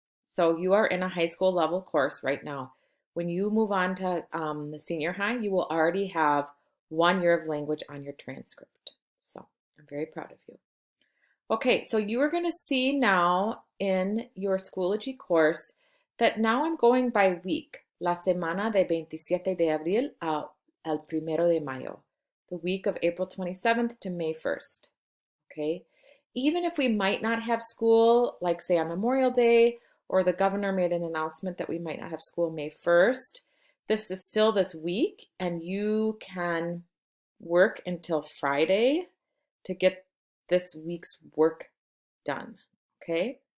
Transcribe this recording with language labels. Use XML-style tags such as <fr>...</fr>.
<en>So you are in a high school level course right now. When you move on to the senior high, you will already have 1 year of language on your transcript. So I'm very proud of you. Okay, so you are going to see now in your Schoology course that now I'm going by week.</en> <es>La semana de 27 de abril al 1 de mayo.</es> <en>The week of April 27th to May 1st. Okay? Even if we might not have school, like say on Memorial Day, or the governor made an announcement that we might not have school May 1st, this is still this week, and you can work until Friday to get this week's work done. Okay?</en>